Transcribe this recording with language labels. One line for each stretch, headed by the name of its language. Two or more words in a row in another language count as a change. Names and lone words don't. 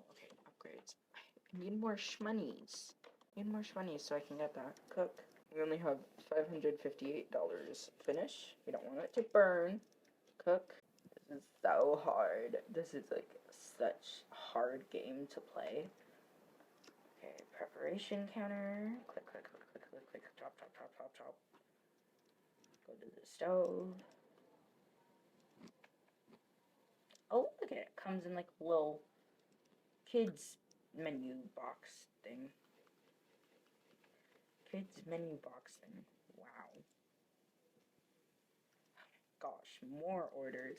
English: Okay, upgrades. I need more shmonies. So I can get that. Cook. We only have $558. Finish. We don't want it to burn. Cook. This is so hard. This is like such a hard game to play. Okay, preparation counter. Click, click, click, click, click, click. Chop, chop, chop, chop, chop. Go to the stove. Oh, look at it. Comes in like a little kids menu box thing. Kids menu box thing. Wow. Gosh, more orders.